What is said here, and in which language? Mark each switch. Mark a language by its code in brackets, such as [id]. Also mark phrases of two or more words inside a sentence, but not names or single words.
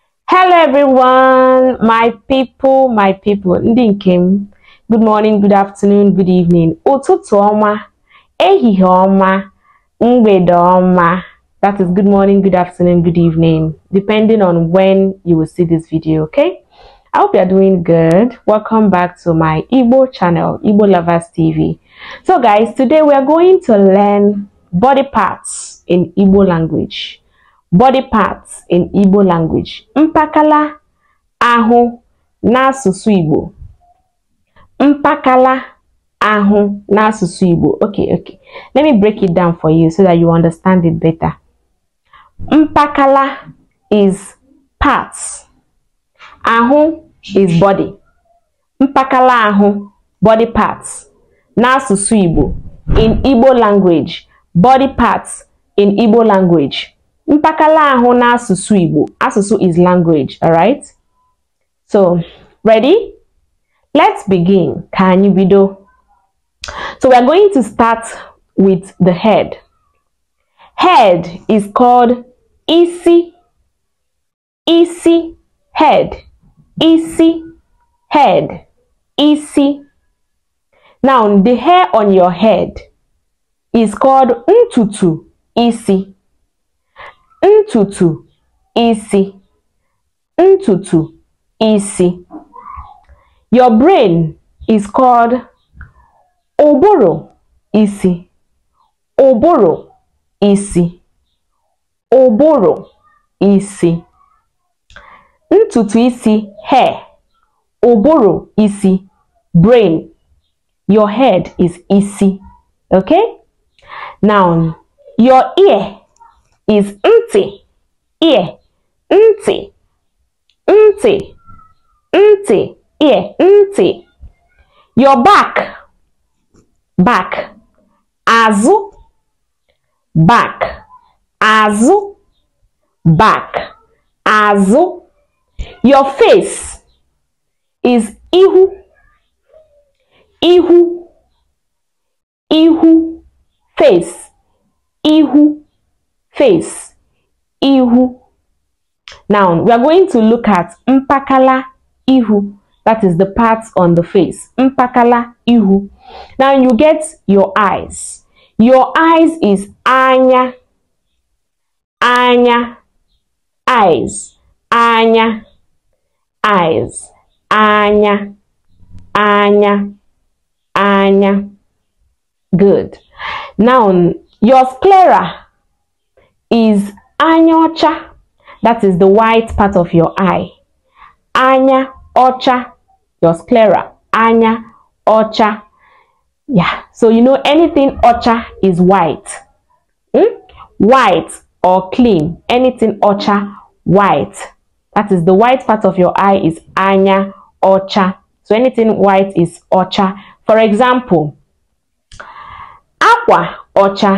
[en] Hello everyone, my people, [ig] ndị nkem. [en] Good morning, good afternoon, good evening. [ig] Ụtụtụ ọma, ehihie ọma, mgbede ọma. [en] That is good morning, good afternoon, good evening, depending on when you will see this video, okay? I hope you are doing good. Welcome back to my Igbo channel, Igbo Lovers TV. So guys, today we are going to learn body parts in Igbo language. Body parts in Igbo language. [ig] Mpakala Ahu n'asụsụ Igbo. Mpakala Ahu n'asụsụ Igbo. [en] Okay. Let me break it down for you so that you understand it better. Mpakala is parts. Ahu is body. [ig] Mpakala Ahu, [en] body parts. [ig] N'asụsụ Igbo. [en] In Igbo language. Body parts in Igbo language. [ig] Mpakala Ahu n'asụsụ Igbo. [en] Asụsụ is language, alright? So, ready? Let's begin. [ig] Ka anyị bido. [en] So we are going to start with the head. Head is called isi. Isi, head. Isi, head. [ig] Isi. [en] Now, the hair on your head is called [ig] ntutu isi. Ntutu isi. Ntutu isi. [en] Your brain is called [ig] oboro isi. Oboro isi. Oboro isi. Ntutu isi, hair. Oboro isi, [en] brain. Your head is isi. Okay? Now, your ear is nti. Ear. [ig] Nti. Nti. Nti. Ear. Nti. [en] Your back. Back. [ig] Azu. Back. Azu. Back. Azu. [en] Your face is ihu. [ig] Ihu. Ihu. [en] Face. Ihu. Face. [ig] Ihu. [en] Now, we are going to look at [ig] Mpakala Ihu. [en] That is the parts on the face. [ig] Mpakala Ihu. [en] Now, you get your eyes. Your eyes is anya. Anya. Eyes. Anya. Eyes. [ig] Anya. Anya. Anya. [en] Good. Now, your sclera is [ig] anya ocha. [en] That is the white part of your eye. [ig] Anya ocha. [en] Your sclera. [ig] Anya ocha. [en] Yeah. So you know anything ocha is white. White or clean. Anything ocha, white. That is the white part of your eye is [ig] anya ocha. [en] So anything white is ocha. For example, [ig] aqua ocha.